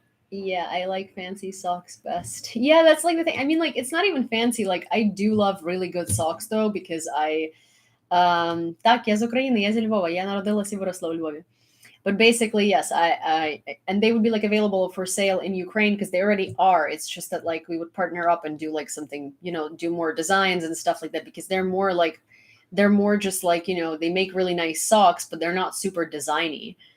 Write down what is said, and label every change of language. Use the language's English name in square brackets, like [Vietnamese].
[English] Yeah, I like fancy socks best. Yeah, that's like the thing. I mean, like, it's not even fancy. Like, I do love really good socks though, because [Ukrainian] так, я з України, я зі Львова, я народилась і виросла у Львові. [English] But basically, yes, I and they would be like available for sale in Ukraine, because they already are. It's just that like we would partner up and do like something, do more designs and stuff like that, because they're more just like, they make really nice socks, but they're not super designy.